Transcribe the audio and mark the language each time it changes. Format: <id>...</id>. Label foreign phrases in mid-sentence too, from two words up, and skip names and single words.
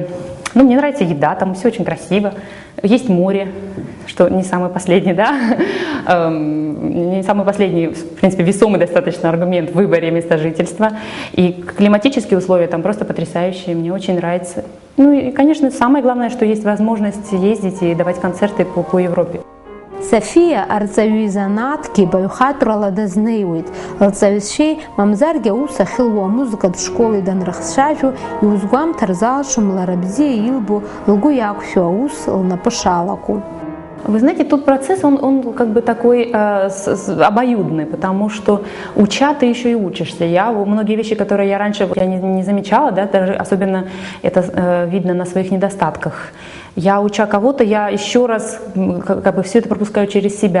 <ru>Ну, мне нравится еда, там все очень красиво. Есть море, что не самый последний, да, не самый последний, в принципе, весомый достаточно аргумент в выборе места жительства. И климатические условия там просто потрясающие, мне очень нравится. Ну и, конечно, самое главное, что есть возможность ездить и давать концерты по Европе.</ru> <ab>София арҵаҩы изанааҭгьы баҩхатәрала дазнеиуеит. Лҵаҩцәеи мамзаргьы аус ахьылуа амузыкатә школеи данрыхцәажәо иузгәамҭар залшом лара бзиа илбо, лгәы иақәшәо аус лнапы шалаку.</ab> <ru>Вы знаете, тут процесс, он как бы такой обоюдный, потому что уча ты еще и учишься. Многие вещи, которые я раньше не замечала, да, даже особенно это видно на своих недостатках. Я, уча кого-то, я еще раз как бы все это пропускаю через себя.</ru>